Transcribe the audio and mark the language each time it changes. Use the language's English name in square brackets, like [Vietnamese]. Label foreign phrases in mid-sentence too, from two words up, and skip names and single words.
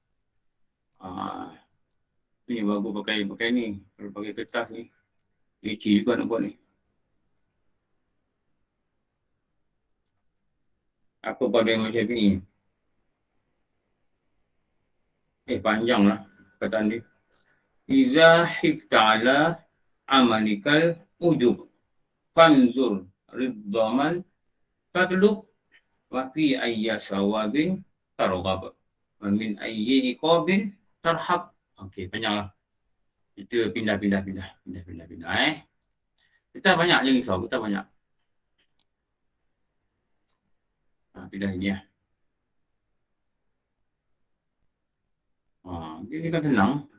[Malay] Ni bagus pakai ni. Kalau pakai kertas ni. Leceh juga nak buat ni. Apa pada Imam Syafi'i? Panjang lah perkataan dia. [Arabic] إذا خفت على عملك العجب. فانظر رضا من تطلب. وفي أي ثواب ترغب. ومن أي عقاب ترهب. [Malay] Okey, panjang lah. Kita pindah. Kita banyak je risau, kita banyak. Pindah ini ya. Ini kan senang.